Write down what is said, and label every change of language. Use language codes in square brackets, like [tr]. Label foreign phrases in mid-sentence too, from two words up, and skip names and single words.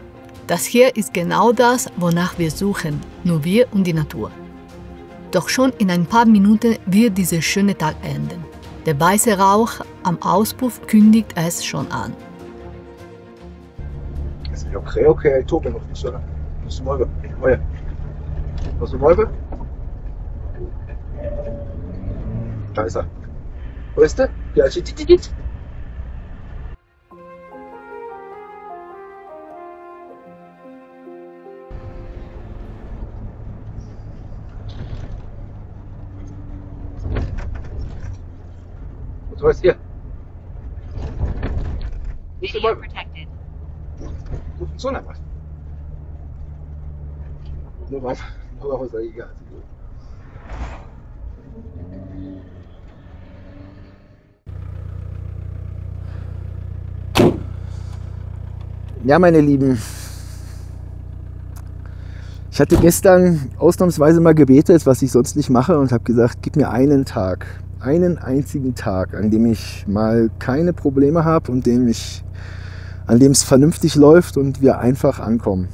[de] Das hier ist genau das, wonach wir suchen, nur wir und die Natur. Doch schon in ein paar Minuten wird dieser schöne Tag enden. Der weiße Rauch am Auspuff kündigt es schon an. [pt] Eu creio [es] que el turbo no funciona. No se mueve. Oye. No se mueve. [de] Da ist er. [es] ¿Oíste? Ya, chichichichich. [de] Was heißt hier? [es] Nicht se mueve. No funciona más. No vamos a llegar. [de] Ja, meine Lieben, ich hatte gestern ausnahmsweise mal gebetet, was ich sonst nicht mache, und habe gesagt, gib mir einen Tag, einen einzigen Tag, an dem ich mal keine Probleme habe und an dem es vernünftig läuft und wir einfach ankommen.